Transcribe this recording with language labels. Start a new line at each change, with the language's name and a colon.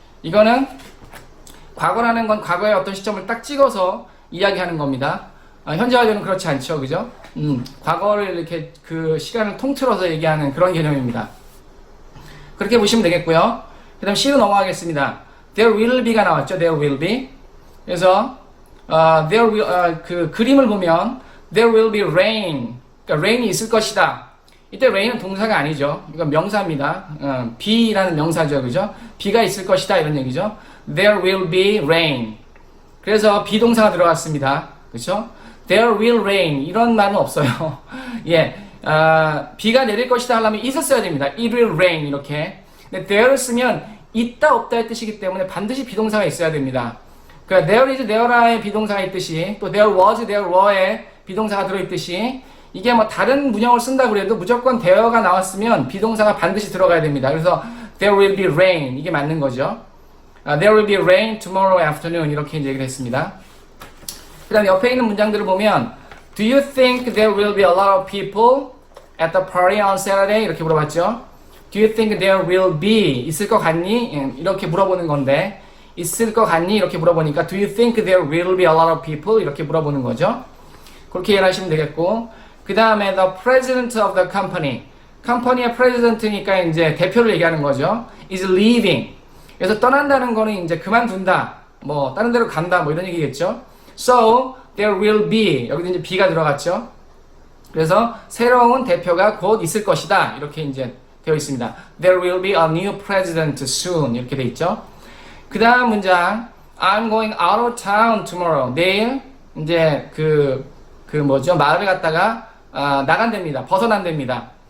Korean: 이거는 과거라는 건 과거의 어떤 시점을 딱 찍어서 이야기하는 겁니다. 현재 완료는 그렇지 않죠, 그죠? 과거를 이렇게 그 시간을 통틀어서 얘기하는 그런 개념입니다. 그렇게 보시면 되겠고요. 그 다음 C로 넘어가겠습니다.
English: There will be가 나왔죠. There will be. 그래서 there will,
Korean: 그 그림을 보면
English: there will be rain.
Korean: 그러니까 rain이 있을 것이다. 이때 rain은 동사가 아니죠. 이건 명사입니다. be라는 명사죠, 그죠? 비가 있을 것이다 이런 얘기죠.
English: There will be rain.
Korean: 그래서 비동사가 들어갔습니다. 그렇죠?
English: There will rain
Korean: 이런 말은 없어요. 예, 비가 내릴 것이다 하려면 it을 써야 됩니다.
English: It will rain 이렇게.
Korean: 근데 there를 쓰면 있다 없다의 뜻이기 때문에 반드시 비동사가 있어야 됩니다. 그러니까 there is, there are의 비동사가 있듯이 또 there was, there were의 비동사가 들어있듯이 이게 뭐 다른 문형을 쓴다 그래도 무조건 there가 나왔으면 비동사가 반드시 들어가야 됩니다. 그래서
English: there will be rain
Korean: 이게 맞는 거죠.
English: There will be rain tomorrow afternoon
Korean: 이렇게 이제 얘기를 했습니다. 그 다음 옆에 있는 문장들을 보면
English: Do you think there will be a lot of people at the party on Saturday?
Korean: 이렇게 물어봤죠.
English: Do you think there will be
Korean: 있을 것 같니? 이렇게 물어보는 건데 있을 것 같니? 이렇게 물어보니까
English: Do you think there will be a lot of people?
Korean: 이렇게 물어보는 거죠. 그렇게 이해하시면 되겠고 그 다음에 the president of the company 컴퍼니의 president니까 이제 대표를 얘기하는 거죠. is leaving 그래서 떠난다는 거는 이제 그만둔다 뭐 다른 데로 간다 뭐 이런 얘기겠죠.
English: So there will be
Korean: 여기도 이제 be가 들어갔죠. 그래서 새로운 대표가 곧 있을 것이다 이렇게 이제 되어 있습니다.
English: There will be a new president soon
Korean: 이렇게 돼 있죠. 그 다음 문장
English: I'm going out of town tomorrow
Korean: 내일 이제 그 뭐죠 마을을 갔다가 나간답니다. 벗어난답니다.